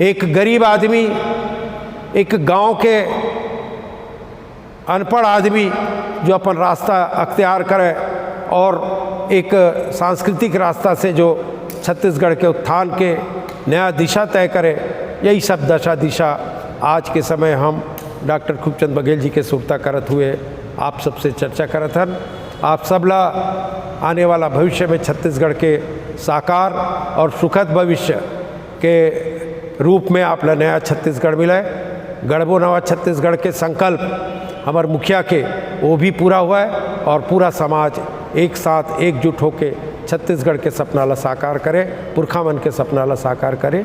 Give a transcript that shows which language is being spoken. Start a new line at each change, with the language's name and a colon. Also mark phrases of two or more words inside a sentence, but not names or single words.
Chhattisgarhi: एक गरीब आदमी, एक गांव के अनपढ़ आदमी जो अपन रास्ता अख्तियार करे और एक सांस्कृतिक रास्ता से जो छत्तीसगढ़ के उत्थान के नया दिशा तय करे, यही सब दिशा आज के समय हम डॉक्टर खूबचंद बघेल जी के सुरता करत हुए आप सबसे चर्चा करत हन। आप सबला आने वाला भविष्य में छत्तीसगढ़ के साकार और सुखद भविष्य के रूप में आप ला नया छत्तीसगढ़ मिले। गढ़बो नवा छत्तीसगढ़ के संकल्प हमार मुखिया के वो भी पूरा हुआ है और पूरा समाज एक साथ एकजुट होके छत्तीसगढ़ के सपना ला साकार करे, पुरखा मन के सपना ला साकार करे।